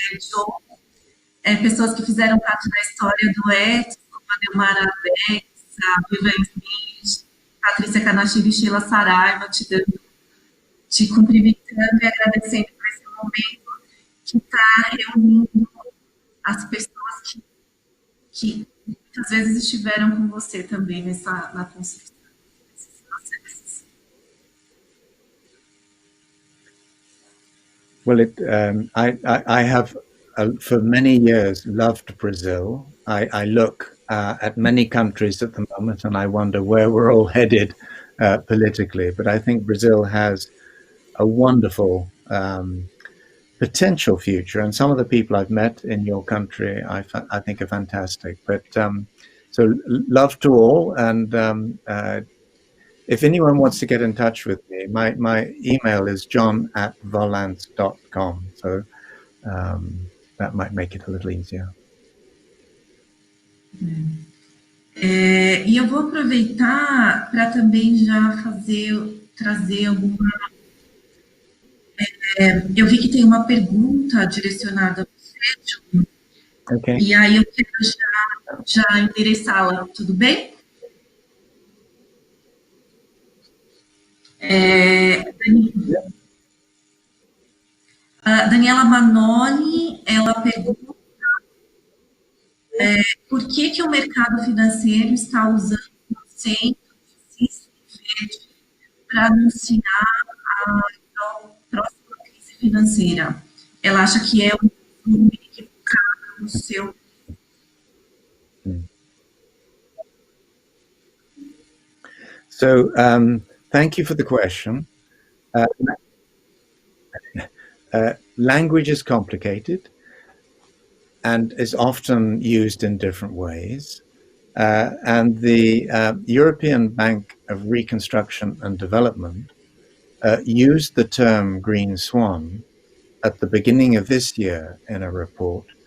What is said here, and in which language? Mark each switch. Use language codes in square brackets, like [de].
[pt] John, pessoas que fizeram parte da história do Ethos, como a Delmara Bex, a Vivian Smith, Patrícia Canachiri e Sheila Saraiva, te cumprimentando e agradecendo por esse momento que está reunindo as pessoas que muitas vezes estiveram com você também na construção desses processos. [en] Well, I have, for many years, loved Brazil. I look at many countries at the moment and I wonder where we're all headed politically. But I think Brazil has a wonderful potential future. And some of the people I've met in your country, I think are fantastic. But so love to all. And if anyone wants to get in touch with me, my email is john@volans.com. So that might make it a little easier. [pt] E eu vou aproveitar para também já trazer alguma... eu vi que tem uma pergunta direcionada a você, John. [en] Okay. [pt] E aí eu quero já endereçá-la, tudo bem? A Daniela Manoli, ela pergunta por que o mercado financeiro está usando o conceito de Cisnes para anunciar a próxima crise financeira. Ela acha que é um volume equivocado no seu... [en] So thank you for the question. Language is complicated and is often used in different ways. And the European Bank of Reconstruction and Development used the term green swan at the beginning of this year in a report.